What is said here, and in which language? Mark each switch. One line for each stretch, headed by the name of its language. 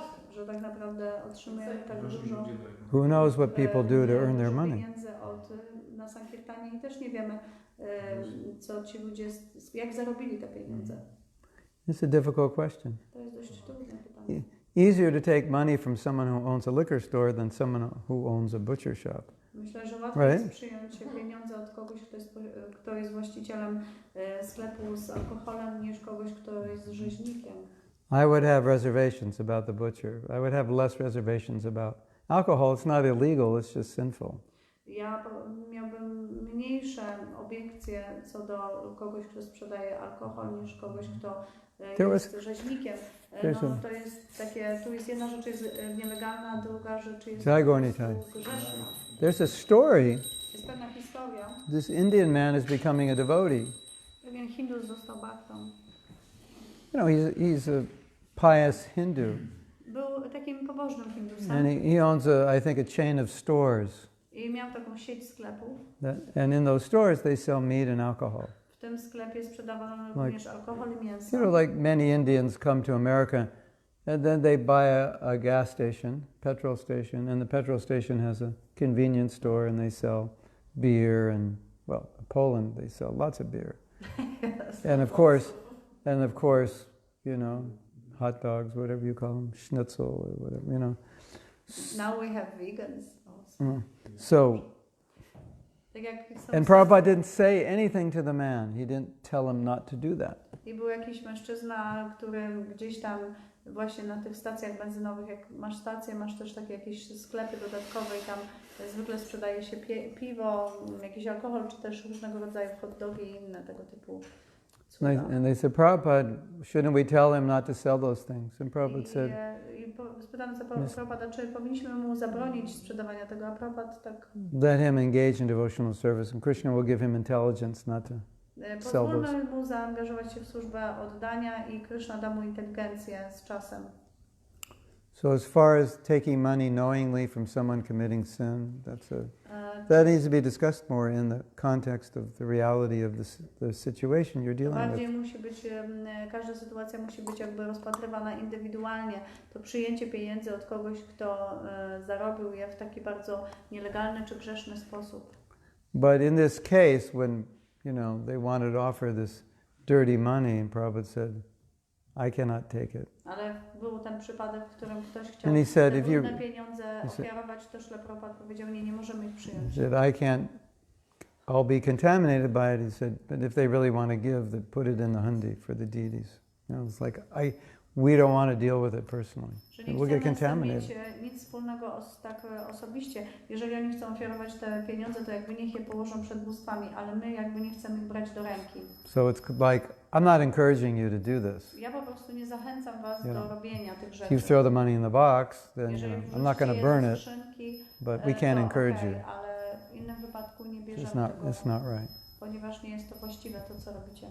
Polish: Że tak naprawdę otrzymujemy tak dużo.
English: Who knows what people do to earn their money?
Polish: Pieniędzy na Sankirtanie i też nie wiemy, co ci ludzie, jak zarobili te pieniądze.
English: It's a difficult question.
Polish: To jest dość trudne pytanie.
English: easier to take money from someone who owns a liquor store than someone who owns a butcher shop.
Polish: Myślę, że łatwiej
English: Right?
Polish: jest przyjąć pieniądze od kogoś, kto jest właścicielem sklepu z alkoholem, niż kogoś, kto jest rzeźnikiem.
English: I would have reservations about the butcher. I would have less reservations about alcohol. It's not illegal, it's just sinful.
Polish: Ja miałbym mniejsze obiekcje co do kogoś, kto sprzedaje alkohol, niż kogoś, kto jest rzeźnikiem. No, to jest takie, tu jest jedna rzecz jest nielegalna, a druga rzecz jest grzeszna.
English: There's a story.
Polish: Jest pewna historia.
English: This Indian man is becoming a devotee.
Polish: Pewien Hindus został baktą.
English: You know, he's a pious Hindu.
Polish: Był takim pobożnym Hindusem.
English: And he owns, I think, a chain of stores.
Polish: I miał taką sieć sklepów.
English: And in those stores they sell meat and alcohol.
Polish: W tym sklepie sprzedawano również alkohol i mięso.
English: You know, like many Indians come to America and then they buy a gas station, petrol station, and the petrol station has a convenience store and they sell beer and, well, in Poland they sell lots of beer. Yes. And of course, you know, hot dogs, whatever you call them, schnitzel or whatever, you know. Now we have vegans also. So, and Prabhupada didn't say anything to the man. He didn't tell him not to do that.
Polish: I był jakiś mężczyzna, który gdzieś tam właśnie na tych stacjach benzynowych, jak masz stację, masz też takie jakieś sklepy dodatkowe i tam zwykle sprzedaje się piwo, jakiś alkohol, czy też różnego rodzaju hot dogi i inne tego typu.
English: And they said, Prabhupada, shouldn't we tell him not to sell those things? And Prabhupada said,
Polish: spytano Prabhupada, czy powinniśmy mu zabronić sprzedawania tego, a Prabhupada tak...
English: Let him engage in devotional service and Krishna will give him intelligence not to sell those.
Polish: Pozwólmy mu zaangażować się w służbę oddania i Krishna da mu inteligencję z czasem.
English: So as far as taking money knowingly from someone committing sin, that needs to be discussed more in the context of the reality of the situation you're dealing
Polish: bardziej
English: with.
Polish: Musi być, każda sytuacja musi być jakby rozpatrywana indywidualnie. To przyjęcie pieniędzy od kogoś, kto zarobił je w taki bardzo nielegalny czy grzeszny sposób.
English: But in this case, when they wanted to offer this dirty money, and Prabhupada said, I cannot take it.
Polish: Ale był ten przypadek, w którym ktoś chciał te brudne pieniądze ofiarować, to Prabhupada powiedział, nie możemy ich przyjąć.
English: He said, I'll be contaminated by it. He said, but if they really want to give, then put it in the hundi for the deities. It's like, we don't want to deal with it personally. We'll get contaminated.
Polish: Nie chcemy mieć nic wspólnego tak osobiście. Jeżeli oni chcą ofiarować te pieniądze, to jakby niech je położą przed bóstwami, ale my jakby nie chcemy ich brać do ręki.
English: So it's like, I'm not encouraging you to do this.
Polish: Ja po prostu nie zachęcam was do robienia tych rzeczy.
English: If you throw the money in the box, then I'm not going to burn it, but we can't encourage you.
Polish: Ale w innym wypadku nie bierzemy tego,
English: it's not right.
Polish: Ponieważ nie jest to właściwe to, co robicie.